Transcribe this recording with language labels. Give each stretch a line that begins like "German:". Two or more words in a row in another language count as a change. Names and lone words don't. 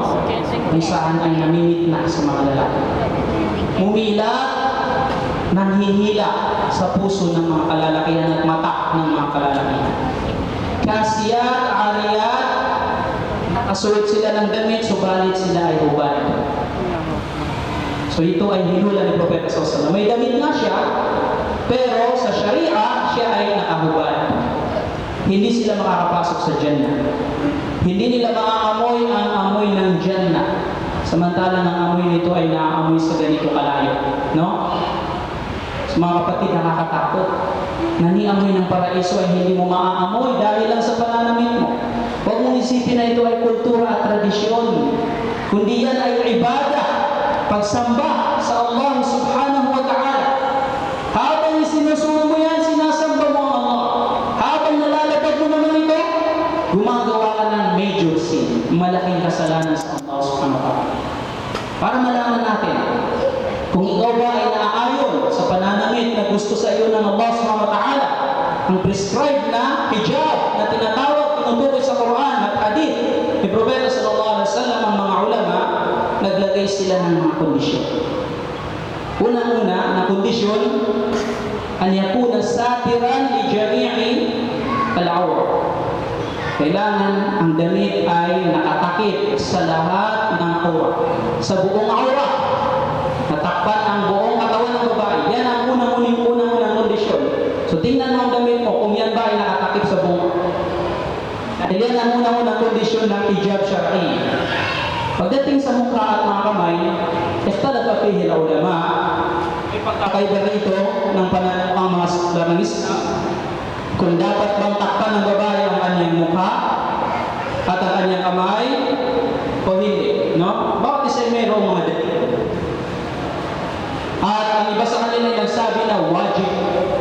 Filipino: Kung saan ay namimit na sa mga lalaki. Mumilat, nanghihila sa puso ng mga kalalakihan at mata ng mga kalalakihan.
Arabic: كاسيات، عاريات,
Filipino: nakasuot sila ng damit, subalit sila ay hubad. So ito ay hinula ni Propeta
Arabic: صلى الله عليه وسلم.
Filipino: May damit nga siya, pero sa Sharia, siya ay nakahubad. Hindi sila makakapasok sa Jannah. Hindi nila maaamoy ang amoy ng Jannah. Samantalang ang amoy nito ay naaamoy sa ganito kalayo. No? So mga kapatid, nakakatakot. Naniamoy ng paraiso ay hindi mo maaamoy dahil lang sa pananamit mo. Huwag mong isipin na ito ay kultura at tradisyon. Kundi yan ay ibadah, pagsamba sa Allah
Arabic: سبحانه وتعالى.
Filipino: Habang sinusunod mo yan, sinasamba mo ang Allah. Habang nalalapag mo naman ito, gumagawa ka ng
English: major sin,
Filipino: malaking kasalanan sa Allah
Arabic: سبحانه وتعالى.
Filipino: Para malaman natin, kung ikaw ba ay naaayon sa pananamit na gusto sa iyo ng Allah
Arabic: سبحانه وتعالى,
Filipino: ang prescribed na hijab na tinatawag, tinutukoy sa Quran at hadith ni Propeta
Arabic: صلى الله عليه وسلم,
Filipino: ang mga ulama naglagay sila ng mga kondisyon. Unang-una na kondisyon,
Arabic: أن يكون ساترا لجميع العورة.
Filipino: Kailangan ang damit ay nakatakip sa lahat ng aura, sa buong aura, natakpan ang buong katawan ng babae. Yan ang unang kondisyon. So tingnan mo ang damit mo kung yan ba ay nakatakip sa buong. Dahil yan ang unang kondisyon ng
Arabic: حجاب شرعي.
Filipino: Pagdating sa mukha at mga kamay,
Arabic: اختلف فيه العلماء.
Filipino: May pagkakaiba rito ng pananamang mga Islamista kung dapat bang takpan ng babae ang kanyang mukha at ang kanyang kamay o hindi, no? Bakit isa mayroong mga dalil? At ang iba sa kanila ay nagsabi na wajib, no?